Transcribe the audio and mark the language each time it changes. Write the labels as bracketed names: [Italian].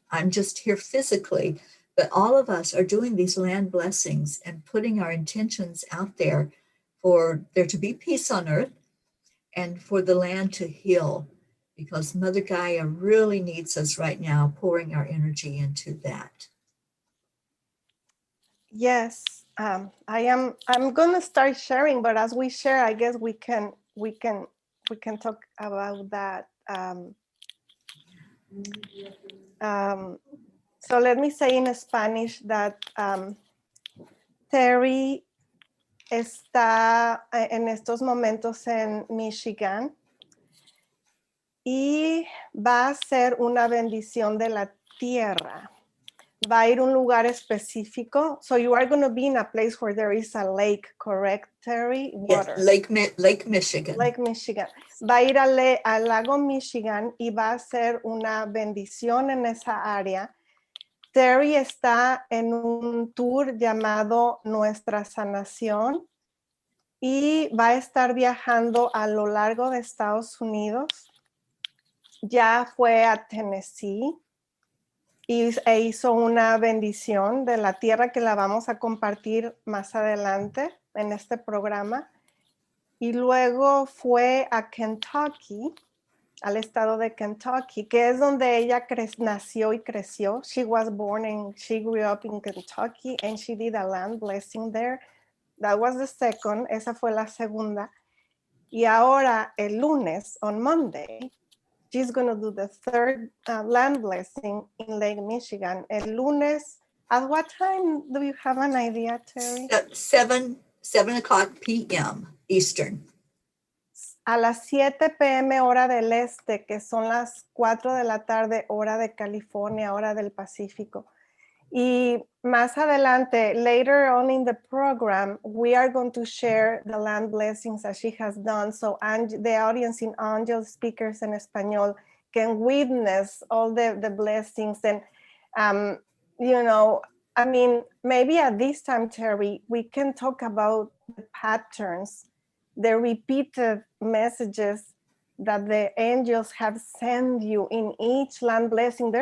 [English] I'm just here physically, but all of us are doing these land blessings and putting our intentions out there for there to be peace on earth and for the land to heal because Mother Gaia really needs us right now, pouring our energy into that. Yes, I'm gonna start sharing, but as we share, I guess we can talk about that. So let me say in Spanish that [Spanish] Teri está en estos momentos en Michigan y va a ser una bendición de la tierra. Va a ir a un lugar específico. [English] So you are going to be in a place where there is a lake, correct, Teri? Water. Yes, Lake Michigan. Lake Michigan. [Spanish] Va a ir al lago Michigan y va a ser una bendición en esa área. Teri está en un tour llamado Nuestra Sanación y va a estar viajando a lo largo de Estados Unidos. Ya fue a Tennessee e hizo una bendición de la tierra que la vamos a compartir más adelante en este programa. Y luego fue a Kentucky, al estado de Kentucky, que es donde ella nació y creció. [English] She was born and she grew up in Kentucky and she did a land blessing there. That was the second, [Spanish] esa fue la segunda. Y ahora el lunes, [English] on Monday, she's going to do the third land blessing in Lake Michigan. [Spanish] El lunes, [English] at what time do you have an idea, Teri? 7 o'clock p.m. Eastern. [Spanish] A las 7 p.m. hora del este, que son las 4 de la tarde, hora de California, hora del Pacífico. Y más adelante, [English] later on in the program, we are going to share the land blessings that she has done. So the audience in Angelspeakers en español can witness all the blessings. And, you know, I mean, maybe at this time, Teri, we can talk about the patterns, the repeated messages that the angels have sent you in each land blessing.